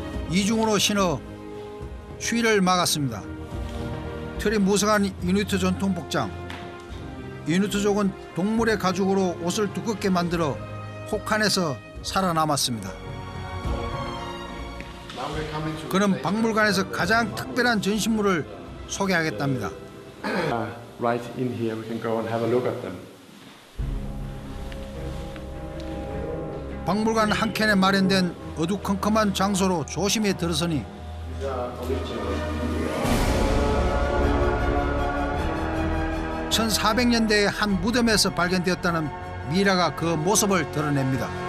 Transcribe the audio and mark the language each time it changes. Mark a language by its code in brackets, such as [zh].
[ko] 이중으로 신어 추위를 막았습니다. 털이 무성한 이누이트 전통 복장. 이누이트족은 동물의 가죽으로 옷을 두껍게 만들어 혹한에서 살아남았습니다. 그는 박물관에서 가장 특별한 전시물을 소개하겠답니다. [en] Right in here we can go and have a look at them. [ko] 박물관 한 켠에 마련된 어두컴컴한 장소로 조심히 들어서니 1400년대의 한 무덤에서 발견되었다는 미라가 그 모습을 드러냅니다.